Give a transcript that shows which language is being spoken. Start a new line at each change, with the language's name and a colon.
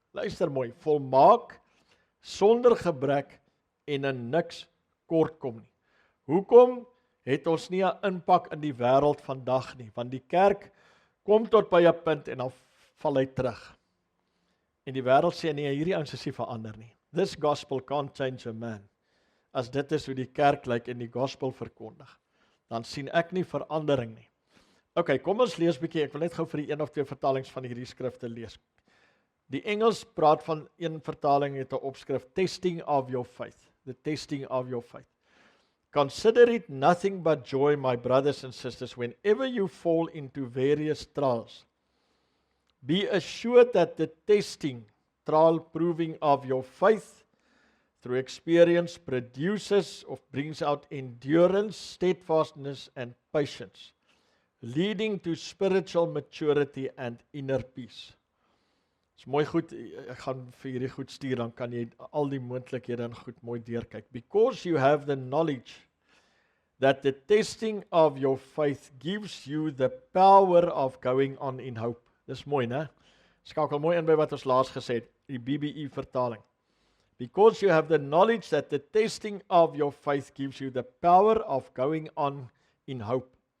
Afrikaans: Luister mooi, volmaak, sonder gebrek en in niks kort kom nie. Hoekom het ons nie 'n impak in die wêreld vandag nie? Want die kerk kom tot by 'n punt en dan val hy terug. En die wêreld sê nee, hierdie ouens is nie verander nie.
English: This gospel can't change a man.
Afrikaans: As dit is hoe die kerk lyk en die gospel verkondig, dan sien ek nie verandering nie. OK, kom ons lees 'n bietjie. Ek wil net gou vir die een of twee vertalings van hierdie skrifte lees. Die Engels praat van een vertaling het 'n opskrif
English: Testing of your faith. The testing of your faith. Consider it nothing but joy, my brothers and sisters, whenever you fall into various trials. Be assured that the testing, trial proving of your faith, through experience produces or brings out endurance, steadfastness and patience, leading to spiritual maturity and inner peace.
Afrikaans: Dis mooi goed, ek gaan vir hierdie goed stuur, dan kan jy al die moontlikhede en goed mooi deurkyk.
English: Because you have the knowledge that the testing of your faith gives you the power of going on in hope.
Afrikaans: Dis mooi, né? Skakel mooi in by wat ons laas gesê het, die BBE vertaling.
English: Because you have the knowledge that the testing of your faith gives you the power of going on in hope.